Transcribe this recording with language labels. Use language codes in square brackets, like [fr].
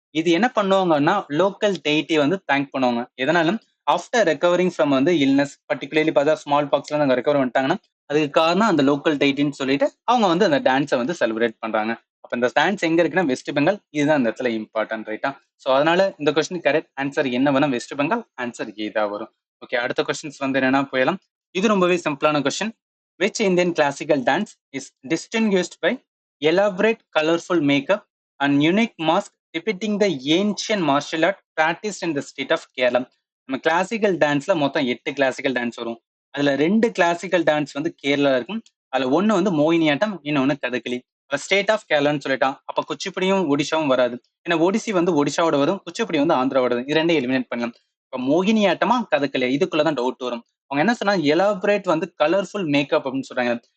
[ta] இது என்ன பண்ணுவாங்கன்னா லோக்கல் டெய்ட்டி வந்து தேங்க் பண்ணுவாங்க. எதனாலும் ஆஃப்டர் ரெக்கவரிங் ஃப்ரம் வந்து இல்னஸ், பர்டிகுலர்லி பார்த்தா ஸ்மால் பாக்ஸ்ல நாங்கள் ரெக்கவர் பண்ணிட்டாங்கன்னா அதுக்கு காரணம் அந்த லோக்கல் டெய்ட்டின்னு சொல்லிட்டு அவங்க வந்து அந்த டான்ஸை வந்து செலிப்ரேட் பண்றாங்க. அப்ப இந்த டான்ஸ் எங்க இருக்குன்னா வெஸ்ட் பெங்கால். இதுதான் இந்த இடத்துல இம்பார்ட்டன்ட், ரைட்டா? ஸோ அதனால இந்த கொஸ்டின் கரெக்ட் ஆன்சர் என்ன வரும்? வெஸ்ட் பெங்கால். ஆன்சர் ஏ தான் வரும். ஓகே, அடுத்த கொஸ்டின்ஸ் வந்து என்னன்னா போயிடலாம். இது ரொம்பவே சிம்பிளான question. [en] Which Indian classical dance is distinguished by elaborate, colorful makeup and unique mask depicting the ancient martial art practiced in the state of Kerala? [ta] நம்ம கிளாசிக்கல் டான்ஸ்ல மொத்தம் 8 கிளாசிக்கல் டான்ஸ் வரும். அதுல 2 கிளாசிக்கல் டான்ஸ் வந்து கேரளா இருக்கும். அதுல ஒண்ணு வந்து மோகினியாட்டம், இன்னொன்னு கதகளி. ஸ்டேட் ஆஃப் கேரளான்னு சொல்லிட்டான். அப்ப குச்சிப்புடியும் ஒடிஷாவும் வராது. ஏன்னா ஒடிசி வந்து ஒடிஷாவோட வரும், குச்சிப்புடி வந்து ஆந்திராவோட வரும். இது ரெண்டையும் எலிமினேட் பண்ணலாம். இப்ப மோகினியாட்டமா கதகளி, இதுக்குள்ளதான் டவுட் வரும். அவங்க என்ன சொன்னா எலாபரேட் வந்து கலர்ஃபுல் மேக்கப் அப்படின்னு சொல்றாங்க.